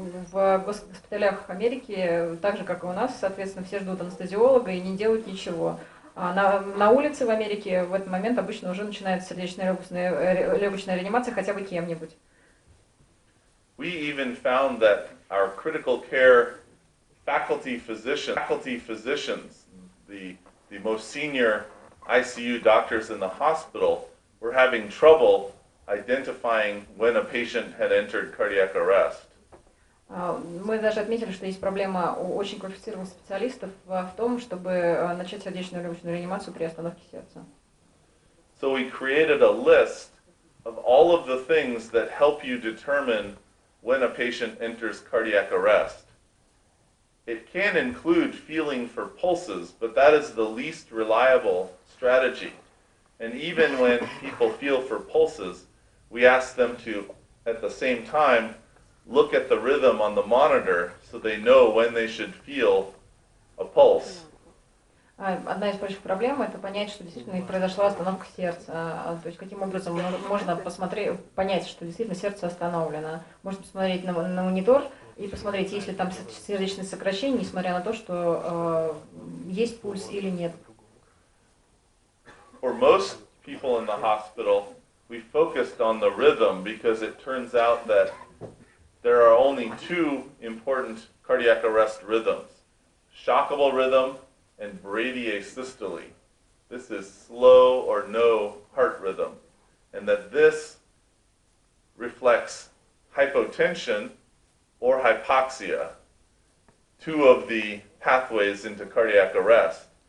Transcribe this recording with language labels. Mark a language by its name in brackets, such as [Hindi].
[Russian] В госпиталях Америки, так же как и у нас, соответственно, все ждут анестезиолога и не делают ничего. На улице в Америке в этот момент обычно уже начинается сердечно-легочная реанимация хотя бы кем-нибудь. [English] We even found that our critical care faculty physicians, the most senior ICU doctors in the hospital, were having trouble identifying when a patient had entered cardiac arrest. [Russian] Мы даже отметили, что есть проблема у очень квалифицированных специалистов в том, чтобы начать сердечную легочную реанимацию при остановке сердца. [English] So we created a list of all of the things that help you determine when a patient enters cardiac arrest. It can include feeling for pulses, but that is the least reliable strategy. And even when people feel for pulses, we ask them to, at the same time, look at the rhythm on the monitor so they know when they should feel a pulse. [Russian] Одна из больших проблем – это понять, что действительно произошла остановка сердца. То есть каким образом можно понять, что действительно сердце остановлено. Можно посмотреть на монитор и посмотреть, есть ли там сердечное сокращение, несмотря на то, что есть пульс или нет. [English] For most people in the hospital, we focused on the rhythm because it turns out that there are only two important cardiac arrest rhythms: shockable rhythm and bradyasystole. This is slow or no heart rhythm, and that this reflects hypotension or hypoxia, two of the pathways into cardiac arrest.